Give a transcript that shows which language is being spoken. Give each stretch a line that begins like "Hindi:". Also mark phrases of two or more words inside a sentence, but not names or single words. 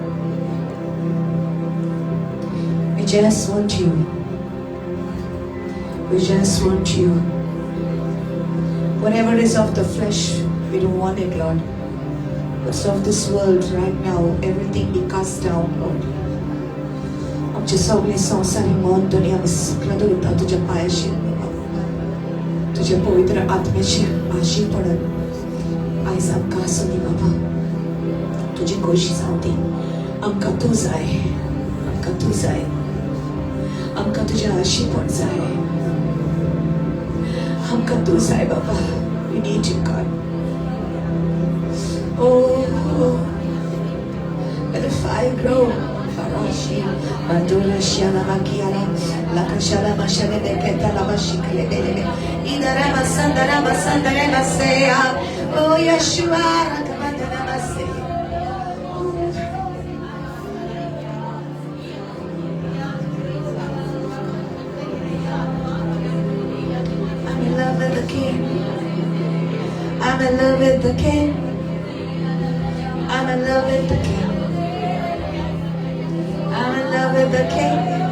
English: We just want you. We just want you. Whatever is of the flesh, we don't want it, Lord. What's of this world right now, everything be cast down, Lord.
Konkani: आमचे सगळे संवसारी मन दुनिया सगळं उरता तुझ्या पायाशी तुझ्या पवित्र आत्म्याची आशी पडत आयज आमकां आसूं दी बाबा तुझी खोशी जावं दी आमकां तूं जाय आमकां तूं जाय आमकां तुझे आशी पड जाय आमकां तूं जाय बाबा
English: we need you God oh let the fire grow Farashi Madura Shana Makiara Lakashara Mashane de Ketala Mashikale de Idarama Sandarama Sandarama Seya Oh Yeshua Rakamandarama Seya I'm in love with the King I'm in love with the King I'm in love with the King I'm in love with the King.